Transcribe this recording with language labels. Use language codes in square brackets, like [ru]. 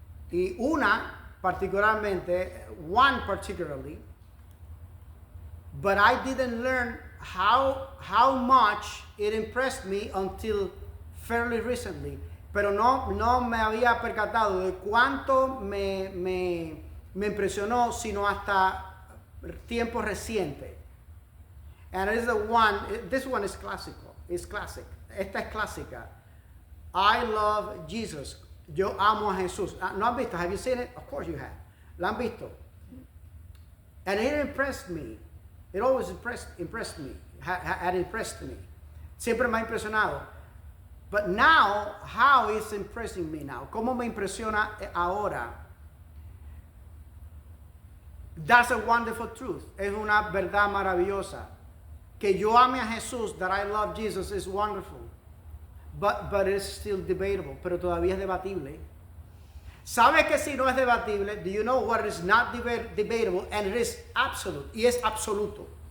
[en] Y one particularly, but I didn't learn how much it impressed me until fairly recently. [es] Pero no me había percatado de cuánto me impresionó, sino hasta tiempo reciente. [en] And it is this one is classic. [es] Esta es clásica. [en] I love Jesus. [es] Yo amo a Jesús. ¿No han visto? [en] Have you seen it? Of course you have. [es] ¿La han visto? [en] And it impressed me. It always impressed me. Had impressed me. [es] Siempre me ha impresionado. [en] But now, how is impressing me now? [es] ¿Cómo me impresiona ahora? [en] That's a wonderful truth. [es] Es una verdad maravillosa. Que yo ame a Jesús, [en] that I love Jesus, is wonderful. But it's still debatable. [es] Pero todavía es debatible. ¿Sabe que si no es debatible? [en] Do you know what is not debatable? And it is absolute. [es] Y es absoluto.